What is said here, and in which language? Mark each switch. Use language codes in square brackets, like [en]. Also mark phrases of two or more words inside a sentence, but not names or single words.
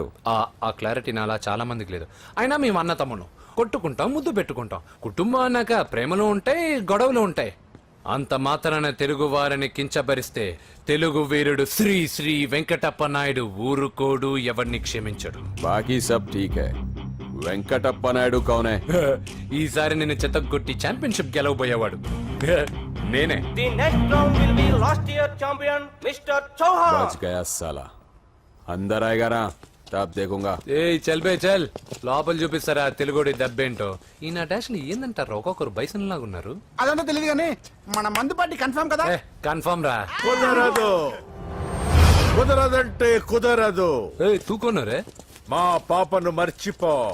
[te] ఆ క్లారిటీ నాలా చాలా మందికి లేదు. అయినా మేము అన్న తమ్మును కొట్టుకుంటాం, ముద్దు పెట్టుకుంటాం. కుటుంబం అన్నాక ప్రేమలు ఉంటాయి, గొడవలు ఉంటాయి. అంత మాత్రాన తెలుగు వారిని కించబరిస్తే తెలుగు వీరుడు శ్రీ శ్రీ వెంకటప్ప నాయుడు ఊరుకోడు, ఎవరిని క్షమించడు. [hi] बाकी सब ठीक है. वेंकटप्पा नायडू कौन है? [te] ఈసారి నేను చెత్తగొట్టి ఛాంపియన్షిప్ గెలవబోయేవాడు నేనే. [hi] बच गया साला. अंदर आएगा ना? तब देखूंगा ऐ चल बे चल [te] లోపల చూపిస్తారా తెలుగుడి దెబ్బేంటో ఈ నా డాష్ ఏందంటారు ఒక్కొక్కరు బైసన్ లాగా ఉన్నారు అదంతా తెలియదు కానీ మన మందు పార్టీ కన్ఫర్మ్ కదా కన్ఫర్మ్ రా కుదరదు కుదరదంటే కుదరదు ఏ తూకోనరే మా పాపను మర్చిపో